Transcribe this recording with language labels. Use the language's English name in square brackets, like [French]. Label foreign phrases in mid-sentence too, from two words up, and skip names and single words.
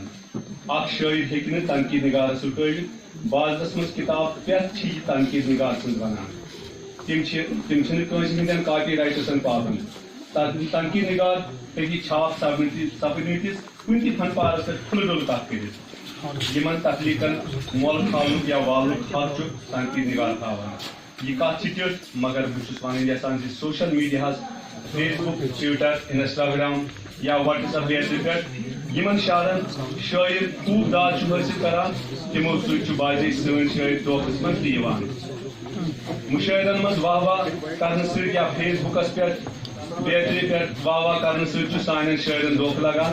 [Kashmiri] اکھ شاعر ہیٚکہِ نہٕ تنقید نگارس رکٲوِتھ. بازرس مز کتاب پٮ۪تھ چھ یہ تنقید نگار سٕنٛز ونان تم چھنہٕ کٲنٛسہِ ہٕنٛدٮ۪ن کاپی رائٹسن پابند. تنقید نگار ہیٚکہِ چھاپ سپدمتس کُنہِ تہِ فن پارس پٮ۪ٹھ کھُلہٕ ڈُلہٕ کتھ کٔرِتھ. یمن تخلیقن مۄل کھالنُک یا والنُک حق چھُ تنقید نگار تھاوان. یہ کتھ چھ تیُتھ مگر بہٕ چھُس ونُن یژھان زِ [English] social media [Kashmiri] فیس بک ٹویٹر انسٹاگرام یا واٹس ایپ بیترِ پٮ۪ٹھ یمن شاعرن شاعر خوب داد حٲصل کران تمو سۭتۍ باضے سٲنۍ شاعر دھوکس منٛز تہِ یِوان. مشاعرن منٛز واہ واہ کرنہٕ سۭتۍ یا فیس بکس پٮ۪ٹھ بیترِ پٮ۪ٹھ واہ واہ کرنہٕ سۭتۍ چھُ سانٮ۪ن شاعرن دھوکہٕ لگان.